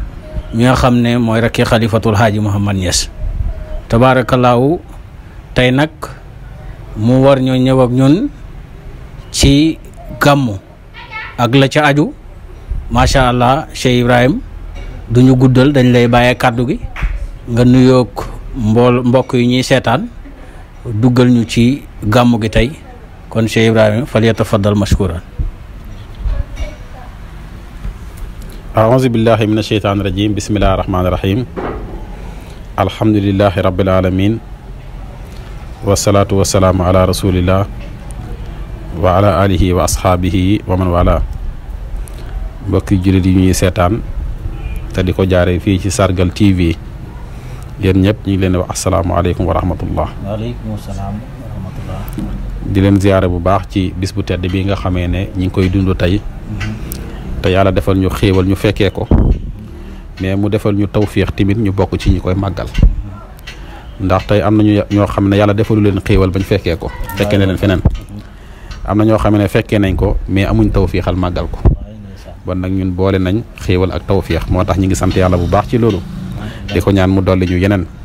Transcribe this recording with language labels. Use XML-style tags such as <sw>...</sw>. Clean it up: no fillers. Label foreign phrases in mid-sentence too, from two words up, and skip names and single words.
<wo>mi nga xam ne mooy rakki xalifatul haaji Muhammad Niass tabaarakallaahu tey nag mu war ñoo ñëw ak ñun ci gàmmu ak la ca aju</wo> <ar>ما شاء الله</ar> <wo>Cheikh Ibrahim duñu guddal dañ lay bàyyee kàddu gi nga nuyoog mbokk yi ñuy seetaan duggal ñu ci gàmmu gi tey kon Cheikh Ibrahim</wo> <ar>فليتفضل مشكورا. أعوذ بالله من الشيطان الرجيم بسم الله الرحمن الرحيم الحمد لله رب العالمين والصلاة والسلام على رسول الله وعلى آله وأصحابه ومن والاه</ar> <wo>mbokki jullit yi ñuy seetaan te di ko jaaree fii ci Sargal TV yéen ñëpp ñu ngi leen di wax</wo> <ar>asalaamaaleykum wa rahmatullah. وعليكم السلام ورحمة الله.</ar> <wo>di leen ziyaare bu baax ci bis bu tedd bi nga xamee ne ñi ngi koy dund tey. te yàlla defal ñu xéewal ñu fekkee ko mais mu defal ñu tawfiix tamit ñu bokk ci ñi koy màggal ndax tey am nañu ñoo xam ne yàlla defalu leen xéewal bañ fekkee ko fekkee ne leen feneen am na ñoo xam ne fekkee nañ ko mais amuñ tawfiixal màggal ko bon nag ñun boole nañ xéewal ak tawfiix moo tax ñu ngi sant yàlla bu baax ci loolu di ko ñaan mu dolli ñu yeneen</wo>